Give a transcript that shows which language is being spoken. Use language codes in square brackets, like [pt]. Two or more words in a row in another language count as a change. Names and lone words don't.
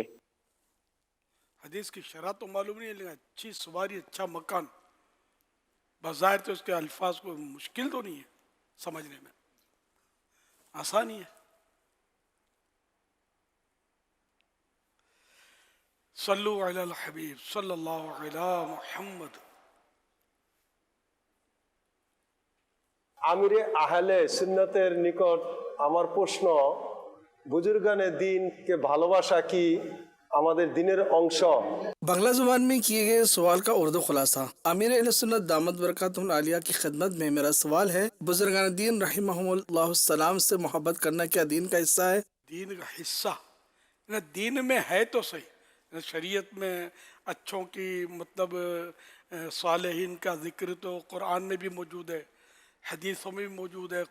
[ur] حدیث کی شرح تو معلوم نہیں ہے، لیکن اچھی سواری اچھا مکان، بظاہر تو اس کے الفاظ کو مشکل تو نہیں ہے سمجھنے میں، آسانی ہے۔ [ar] صلو علی الحبیب صلی اللہ علی محمد۔ [bn] আমিরে আহলে সুন্নতের নিকট আমার প্রশ্ন, বুজুর্গানে দিনকে ভালোবাসা কি আমাদের দিনের অংশ? [ur] بنگلہ زبان میں کیے گئے سوال کا اردو خلاصہ. امیر اہل سنت [ar] دامت برکاتہم العالیہ [ur] کی خدمت میں میرا سوال ہے، بزرگان دین رحمہم اللہ سلام سے محبت کرنا کیا دین کا حصہ ہے? دین کا حصہ نا، دین میں ہے تو صحیح، شریعت میں اچھوں کی مطلب صالحین کا ذکر تو قرآن میں بھی موجود ہے، حدیثوں میں بھی موجود ہے.